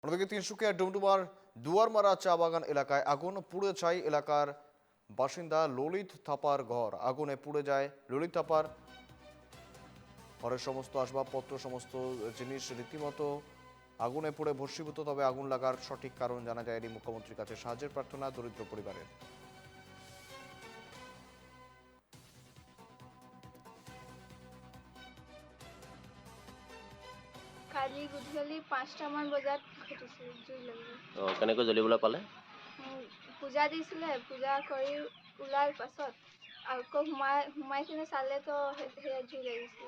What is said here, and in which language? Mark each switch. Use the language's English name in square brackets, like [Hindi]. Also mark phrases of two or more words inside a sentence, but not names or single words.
[Bangla] অন্যদিকে তিনসুকিয়ার ডুমডুমার দুয়ারমারা চা বাগান এলাকায় আগুন পুড়ে ছাই এলাকার বাসিন্দা ললিত থাপার ঘর। আগুনে পুড়ে যায় ললিত থাপার ঘরের সমস্ত আসবাবপত্র, সমস্ত জিনিস রীতিমতো আগুনে পুড়ে ভস্মীভূত। তবে আগুন লাগার সঠিক কারণ জানা যায়নি। মুখ্যমন্ত্রীর কাছে সাহায্যের প্রার্থনা দরিদ্র পরিবারের। [Assamese] কালি গধূলি 5টামান বজাত ঘটিছিল জুই লাগিব। কেনেকৈ জ্বলিবলৈ পালে? পূজা দিছিলে, পূজা কৰি ওলাৰ পাছত আকৌ সোমাই কিনে চালে তো সেয়া জুই লাগিছিলে।